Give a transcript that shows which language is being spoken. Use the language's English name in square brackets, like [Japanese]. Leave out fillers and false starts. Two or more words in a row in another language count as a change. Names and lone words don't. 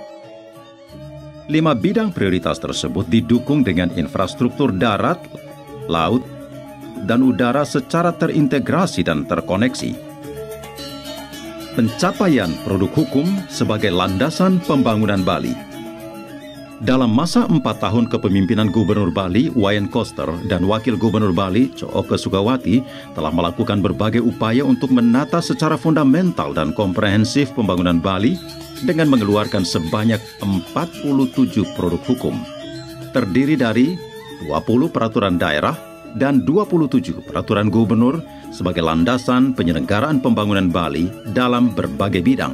[Indonesian] 5 bidang prioritas tersebut didukung dengan infrastruktur darat, laut, dan udara secara terintegrasi dan terkoneksi. Pencapaian produk hukum sebagai landasan pembangunan Bali. Dalam masa 4 tahun kepemimpinan Gubernur Bali Wayan Koster dan Wakil Gubernur Bali Co Oke Sukawati telah melakukan berbagai upaya untuk menata secara fundamental dan komprehensif pembangunan Bali dengan mengeluarkan sebanyak 47 produk hukum terdiri dari 20 peraturan daerah dan 27 peraturan gubernur sebagai landasan penyelenggaraan pembangunan Bali dalam berbagai bidang.